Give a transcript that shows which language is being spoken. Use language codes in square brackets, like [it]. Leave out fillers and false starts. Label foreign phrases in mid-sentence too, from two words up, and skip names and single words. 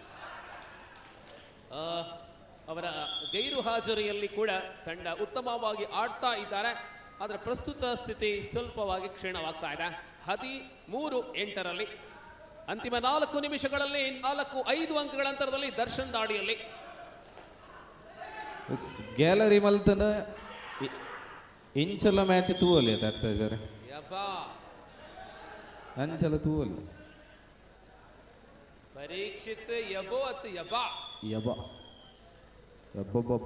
[kn] ಅವರ ಗೈರು ಹಾಜರಿಯಲ್ಲಿ ಕೂಡ ತಂಡ ಉತ್ತಮವಾಗಿ ಆಡ್ತಾ ಇದ್ದಾರೆ. ಆದರೆ ಪ್ರಸ್ತುತ ಸ್ಥಿತಿ ಸ್ವಲ್ಪವಾಗಿ ಕ್ಷೀಣವಾಗ್ತಾ ಇದೆ. 13-8 ಅಂತಿಮ 4 ನಿಮಿಷಗಳಲ್ಲಿ 4-5 ಅಂಕಗಳ ಅಂತರದಲ್ಲಿ ದರ್ಶನ್ ದಾಳಿಯಲ್ಲಿ. [tcy] ಗ್ಯಾಲರಿ ಮಲ್ತನ ಇಂಚಲ ಮ್ಯಾಚ್ ತೂವಲಿ ಅತ್ತಾಜಾರೆ ಅಂಚಲ ತೂವಲಿ ಪರೀಕ್ಷಿತ್ ಯಬೋ ಅತ್ ಯಬಾ ಯಬಾ ಯಬ್ಬಬ್ಬ